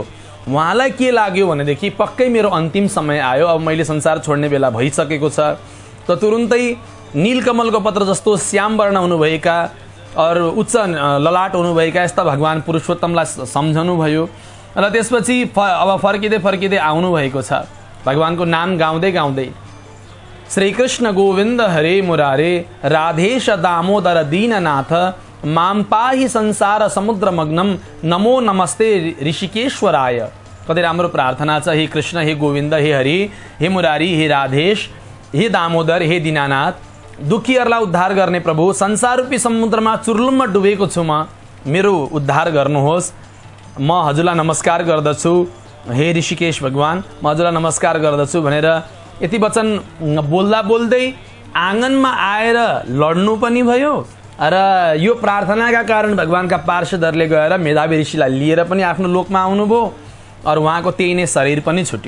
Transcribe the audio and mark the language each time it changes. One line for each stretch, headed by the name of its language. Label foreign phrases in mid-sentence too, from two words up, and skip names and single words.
Nepali: उहाँलाई के लाग्यो भनेदेखि पक्कै मेरो अन्तिम समय आयो, अब मैले संसार छोड्ने बेला भइसकेको छ। त तुरुन्तै नीलकमलको पत्र जस्तो श्याम वर्ण हुनुभएका और उच्च ललाट हुनुभएका यस्ता भगवान पुरुषोत्तमलाई सम्झनु भयो। र त्यसपछि अब फर्किँदै आउनुभएको छ भगवानको नाम गाउँदै
Sanskrit: श्रीकृष्ण गोविन्द हरे मुरारे राधेश दामोदर दीननाथ माम पाहि संसार समुद्र मग्नम नमो नमस्ते ऋषिकेश्वराय।
Nepali: कति राम्रो प्रार्थना छ। हे कृष्ण, हे गोविन्द, हे हरि, हे मुरारी, हे राधेश, हे दामोदर, हे दीनानाथ, दुखीहरूलाई उद्धार गर्ने प्रभु, संसार रूपी समुद्रमा चुर्लुममा डुबेको छु म, मेरो उद्धार गर्नुहोस्। म हजुरलाई नमस्कार गर्दछु, हे ऋषिकेश भगवान, म हजुरलाई नमस्कार गर्दछु भनेर यति वचन बोल्दै आँगनमा आएर लड्नु पनि भयो र यो प्रार्थनाका कारण भगवानका पार्षदहरूले गएर मेधावी ऋषिलाई लिएर पनि आफ्नो लोकमा आउनुभयो और उहाँको त्यही नै शरीर पनि छुट्यो।